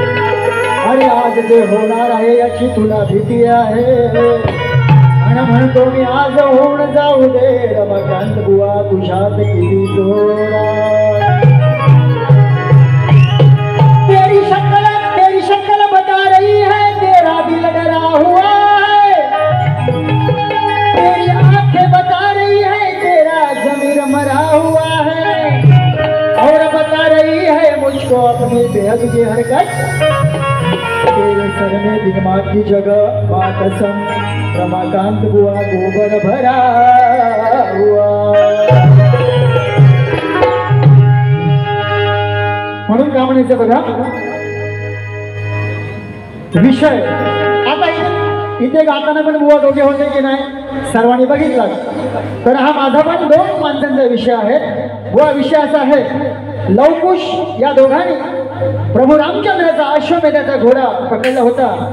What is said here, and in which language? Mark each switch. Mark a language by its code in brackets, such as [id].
[mr] होणार आहे याची तुला भीती आहे आणि म्हणतो मी आज होऊन जाऊ दे रमाकांत बुवा तुझ्यात किती जोरा. [hi] तेरी शक्ल बता रही है तेरा दिल डरा हुआ है. तेरी आंखें बता रही है तेरा ज़मीर मरा हुआ है. और बता रही है मुझको अपनी बेहद की हरकत. तेरे सर में दिमाग की जगह माँ कसम रमाकांत बुआ गोबर भरा हुआ. [mr] म्हणून का म्हणायचं बघा विषय. आता इथे गाताना पण बुवा दोघे होते की नाही सर्वांनी बघितला. तर हा माझा पण 2 माणसांचा विषय आहे. बुवा विषय असा आहे लवकुश या दोघांनी प्रभू रामचंद्राचा अश्वमेधाचा घोडा पकडला होता.